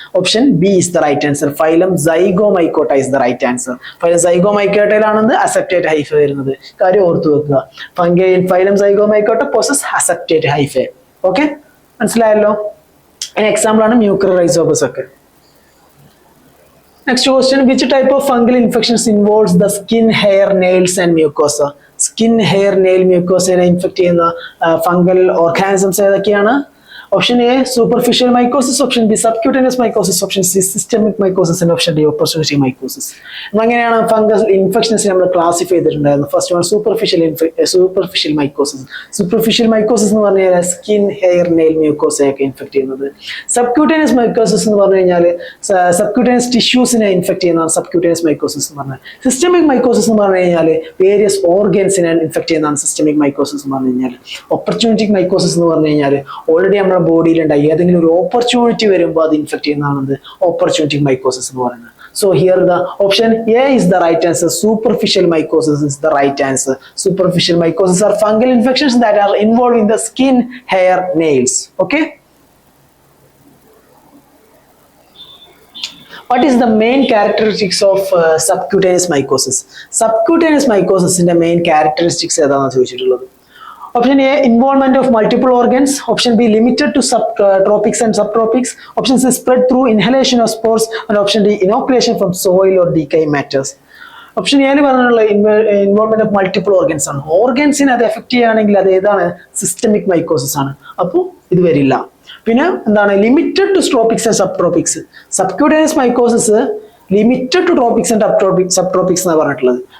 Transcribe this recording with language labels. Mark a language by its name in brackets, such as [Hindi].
[English] Option B is the right answer. Phylum zygomycota is the right answer. [Malayalam] Phylum സൈഗോമൈക്കോട്ടയിലാണ് aseptate Haifa വരുന്നത്. കാര്യം ഓർത്തു വെക്കുക. [English] Fungi in phylum Zygomycota possess aseptate hypha. Okay, മനസ്സിലായല്ലോ. an example [Malayalam] ആണ് Mucor Rhizopus ഒക്കെ. [English] Next question, which type of fungal infections involves the skin, hair, nails and mucosa? [Malayalam] Skin, hair, nail, mucosa infect ചെയ്യുന്ന fungal organisms ഏതൊക്കെയാണ്? [English] Option A, superficial mycosis. Option B, subcutaneous mycosis. Option C, systemic mycosis. And option D, opportunity mycosis. [Malayalam] അങ്ങനെയാണ് fungal infections നമ്മൾ classify ചെയ്തിട്ടുണ്ടായിരുന്നു. First one superficial mycosis. Superficial mycosis എന്ന് പറഞ്ഞു കഴിഞ്ഞാൽ skin, hair, nail, മ്യൂക്കോസയൊക്കെ infect ചെയ്യുന്നത്. Subcutaneous mycosis എന്ന് പറഞ്ഞു കഴിഞ്ഞാൽ സബ്ക്യൂട്ടേനിയസ് ടിഷ്യൂസിനെ ഇൻഫെക്ട് ചെയ്യുന്നതാണ് സബ്ക്യൂട്ടേനിയസ് മൈക്കോസിസ് എന്ന് പറഞ്ഞാൽ. സിസ്റ്റമിക് മൈക്കോസിസ് എന്ന് പറഞ്ഞു കഴിഞ്ഞാൽ വേരിയസ് ഓർഗൻസിനെ ഇൻഫെക്ട് ചെയ്യുന്നതാണ് സിസ്റ്റമിക് മൈക്കോസിസ് എന്ന് പറഞ്ഞു കഴിഞ്ഞാൽ. ഓപ്പർച്യൂണിറ്റിക് മൈക്കോസിസ് എന്ന് പറഞ്ഞു കഴിഞ്ഞാൽ ഓൾറെഡി നമ്മുടെ ബോഡിയിൽ ഉണ്ടായി ഏതെങ്കിലും ഒരു ഓപ്പർച്യൂണിറ്റി വരുമ്പോൾ അത് ഇൻഫെക്ട് ചെയ്യുന്നതാണ് ഓപ്പർച്യൂണിറ്റിക് മൈക്കോസിസ് എന്ന് പറയുന്നത്. [English] So here the option A is the right answer. Superficial mycosis is the right answer. Superficial mycosis are fungal infections that are involved in the skin, hair, nails. Okay. What is the main characteristics of subcutaneous mycosis? [Malayalam] Subcutaneous mycosis [English] in the main characteristics [Malayalam] ഏതാണെന്ന് ചോദിച്ചിട്ടുള്ളത്. [English] Option A, involvement of multiple organs. Option B, limited to tropics and subtropics. Option C, spread through inhalation of spores. And option D, inoculation from soil or decaying matters. [Malayalam] Option A പറഞ്ഞുള്ള involvement of multiple organs ആണ്. ഓർഗൻസിനെ അത് effect ചെയ്യുകയാണെങ്കിൽ അത് ഏതാണ്? Systemic mycosis ആണ്. അപ്പോൾ ഇത് വരില്ല. പിന്നെ എന്താണ്? [English] Limited to tropics and subtropics. Subcutaneous mycosis limited to tropics and subtropics എന്നാണ് പറഞ്ഞിട്ടുള്ളത്.